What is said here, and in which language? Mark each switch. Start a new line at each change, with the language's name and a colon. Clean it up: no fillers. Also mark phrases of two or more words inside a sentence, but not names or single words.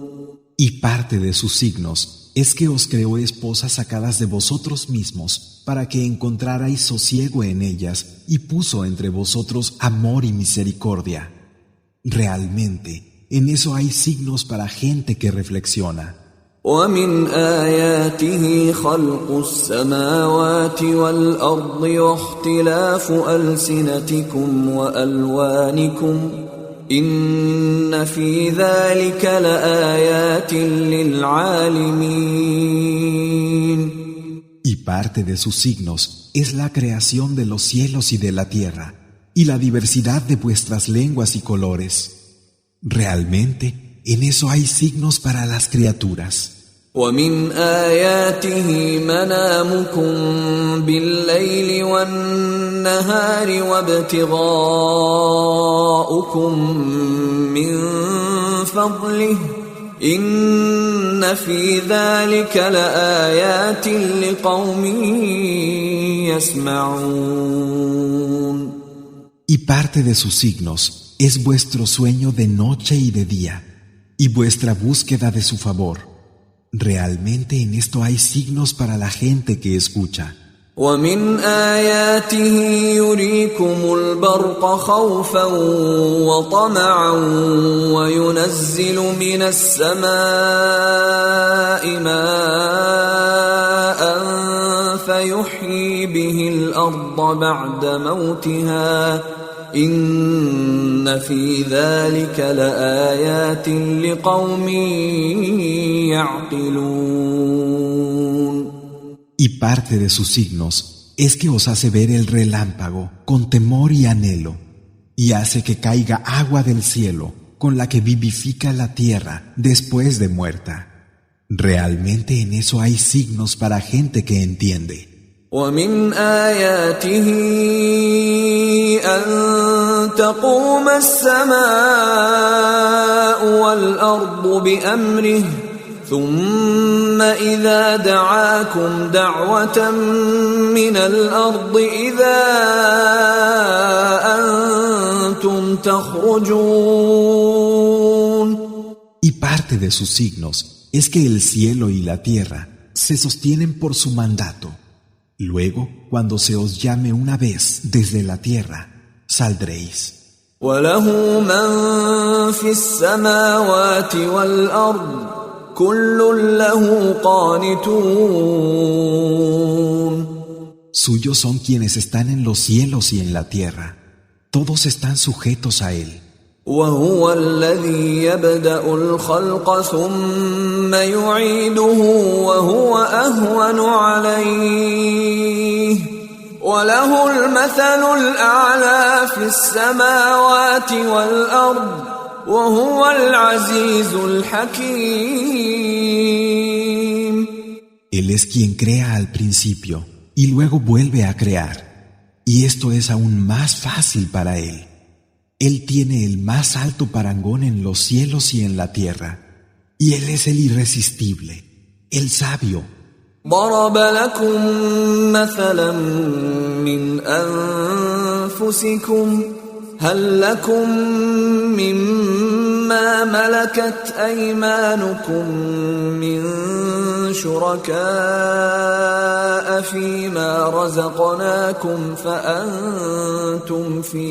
Spanish: Y parte de sus signos es que os creó esposas sacadas de vosotros mismos para que encontrarais sosiego en ellas y puso entre vosotros amor y misericordia. Realmente, en eso hay signos para gente que reflexiona.
Arabic: ومن آياته خلق السماوات والأرض واختلاف ألسنتكم وألوانكم إن في ذلك لآيات للعالمين.
Spanish: Y parte de sus signos es la creación de los cielos y de la tierra, y la diversidad de vuestras lenguas y colores. Realmente, en eso hay signos para las criaturas.
Arabic: ومن آياته منامكم بالليل والنهار وابتغاؤكم من فضله إن في ذلك لآيات لقوم يسمعون.
Spanish: Y parte de sus signos es vuestro sueño de noche y de día, y vuestra búsqueda de su favor. Realmente en esto hay signos para la gente que escucha.
Arabic: ومن آياته يريكم البرق خوفا وطمعا وينزل من السماء ماء فيحيي به الأرض بعد موتها إن في ذلك لآيات لقوم يعقلون.
Spanish: Y parte de sus signos es que os hace ver el relámpago con temor y anhelo, y hace que caiga agua del cielo con la que vivifica la tierra después de muerta. Realmente en eso hay signos para gente que entiende.
Arabic: ومن آياته أن تقوم السماء والأرض بأمره ثم إذا دعاكم دعوة من الأرض إذا أنتم تخرجون.
Spanish: Y parte de sus signos es que el cielo y la tierra se sostienen por su mandato. Luego, cuando se os llame una vez desde la tierra, saldréis.
Arabic: وله من في السماوات والأرض كل له قانتون.
Spanish: Suyos son quienes están en los cielos y en la tierra. Todos están sujetos a él.
Arabic: وهو الذي يبدأ الخلق ثم يعيده وهو أهون عليه وله المثل الأعلى في السماوات والأرض وهو العزيز الحكيم.
Spanish: Él es quien crea al principio y luego vuelve a crear, y esto es aún más fácil para él. Él tiene el más alto parangón en los cielos y en la tierra, y Él es el irresistible, el sabio.
Arabic: ضرب لكم مثلا من أنفسكم هل لكم مما ملكت أيمانكم من شركاء فيما رزقناكم فأنتم